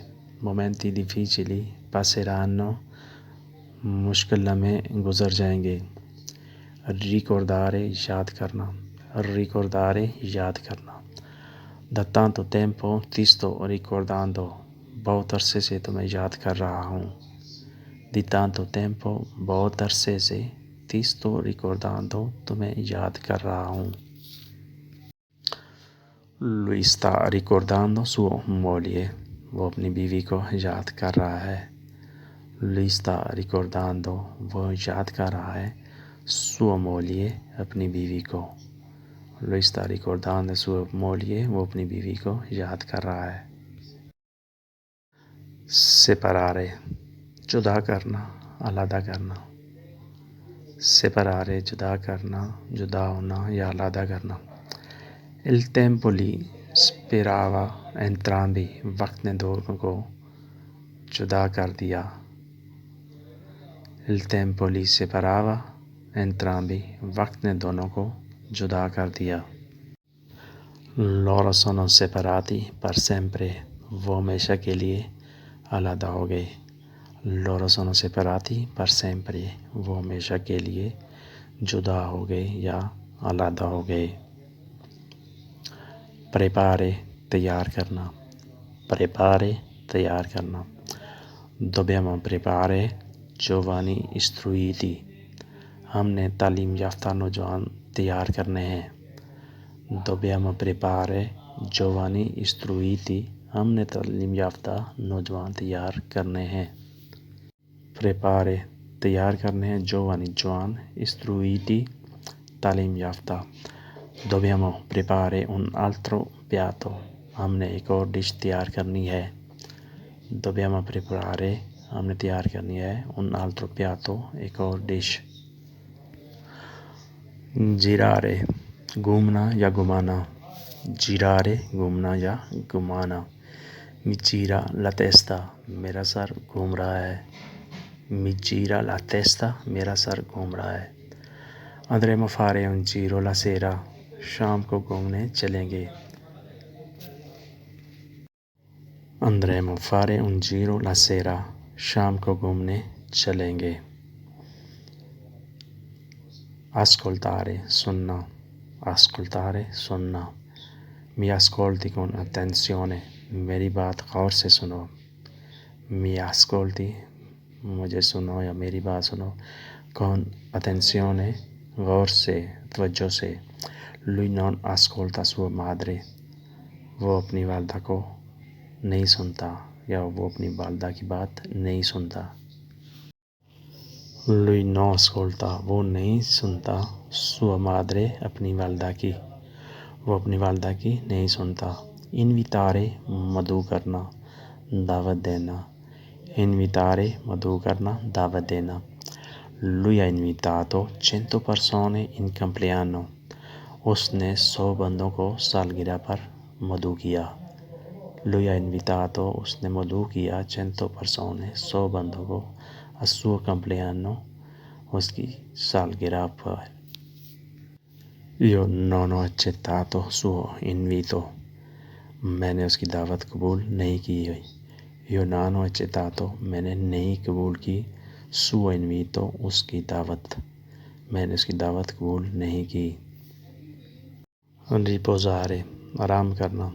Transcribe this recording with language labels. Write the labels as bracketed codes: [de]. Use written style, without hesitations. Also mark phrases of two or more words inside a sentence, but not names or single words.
[it] momenti difficili passeranno، [ur] مشکل لمحے گزر جائیں گے۔ ricordare یاد کرنا۔ ricordare یاد کرنا۔ [it] da tanto tempo ti sto ricordando، [ur] بہت عرصے سے تمہیں یاد کر رہا ہوں۔ [it] di tanto tempo, [ur] بہت عرصے سے. [it] Ti sto ricordando, [ur] تمہیں یاد کر رہا ہوں. [it] Lui sta ricordando sua moglie, [ur] وہ اپنی بیوی کو یاد کر رہا ہے. [it] Lui sta ricordando, [ur] وہ یاد کر رہا ہے. [it] Sua moglie, [ur] اپنی بیوی کو. [it] Lui sta ricordando sua moglie, [ur] وہ اپنی بیوی کو یاد کر رہا ہے. Separare, جدا کرنا, علیحدہ کرنا. Separare, جدا کرنا, جدا ہونا یا علیحدہ کرنا. [it] Il tempo li separava entrambi, [ur] وقت نے دونوں کو جدا کر دیا. [it] Il tempo li separava entrambi, [ur] وقت نے دونوں کو جدا کر دیا. [it] Loro sono separati per sempre, [ur] وہ ہمیشہ کے لیے علیحدہ ہو گئے. [it] Loro sono separati per sempre, [ur] وہ ہمیشہ کے لیے جدا ہو گئے یا علیحدہ ہو گئے. Prepare, تیار کرنا. Prepare, تیار کرنا. [it] Dobbiamo preparare giovani istruiti, [ur] ہم نے تعلیم یافتہ نوجوان تیار کرنے ہیں. [it] Dobbiamo preparare giovani istruiti, [ur] ہم نے تعلیم یافتہ نوجوان تیار کرنے ہیں. Prepare, تیار کرنے ہیں. Giovani, جوان. Istruiti, تعلیم یافتہ. [it] Dobbiamo preparare un altro piatto, [ur] ہم نے ایک اور ڈش تیار کرنی ہے. [it] Dobbiamo preparare, [ur] ہم نے تیار کرنی ہے. [it] Un altro piatto, [ur] ایک اور ڈش. Girare, گھومنا یا گھمانا. Girare, گھومنا یا گھمانا. [it] Mi gira la testa, [ur] میرا سر گھوم رہا ہے. [it] Mi gira la testa, [ur] میرا سر گھوم رہا ہے. [it] Andremo a fare un giro la sera, [ur] شام کو گھومنے چلیں گے. [it] Andremo a fare un giro la sera, [ur] شام کو گھومنے چلیں گے. Ascoltare, سننا. [it] Ascoltare, سننا. Mi ascolti con attenzione, [ur] میری بات غور سے سنو. [it] Mi ascolti, [ur] مجھے سنو یا میری بات سنو. [it] Con attenzione, [ur] غور سے, توجہ سے. [it] Lui non ascolta sua madre, [ur] وہ اپنی والدہ کو نہیں سنتا یا وہ اپنی والدہ کی بات نہیں سنتا. [it] Lui non ascolta, [ur] وہ نہیں سنتا. [it] Sua madre, [ur] اپنی والدہ کی, وہ اپنی والدہ کی نہیں سنتا. Invitare, مدعو کرنا, دعوت دینا. Invitare, مدعو کرنا, دعوت دینا. [it] Lui ha invitato 100 persone in compleanno, [ur] اس نے 100 بندوں کو سالگرہ پر مدعو کیا. [it] Lui ha invitato, [ur] اس نے مدعو کیا 100 persone, 100 بندوں کو [it] al suo compleanno, [ur] اس کی سالگرہ پر. [it] Io non ho accettato suo invito, [ur] میں نے اس کی دعوت قبول نہیں کی. [it] Io non ho accettato, [ur] میں نے نہیں قبول کی. [it] Suo invito, [ur] اس کی دعوت, میں نے اس کی دعوت قبول نہیں کی. Riposare, آرام کرنا.